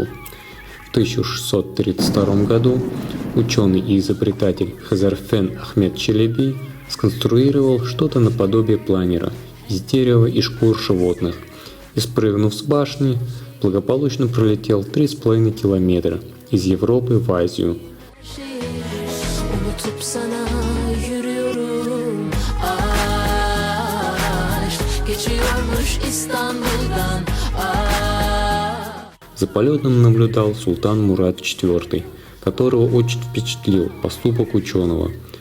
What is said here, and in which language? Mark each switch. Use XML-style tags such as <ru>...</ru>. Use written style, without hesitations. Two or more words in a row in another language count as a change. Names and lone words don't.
<ru>В 1632 году ученый и изобретатель Хазарфен Ахмед Челеби сконструировал что-то наподобие планера из дерева и шкур животных и, спрыгнув с башни, благополучно пролетел 3,5 километра из Европы в Азию.</ru> <tr>Unutup sana yürüyorum. Aşk geçiyormuş İstanbul'dan.</tr> <ru>За полетом наблюдал султан Мурад IV, которого очень впечатлил поступок ученого.</ru>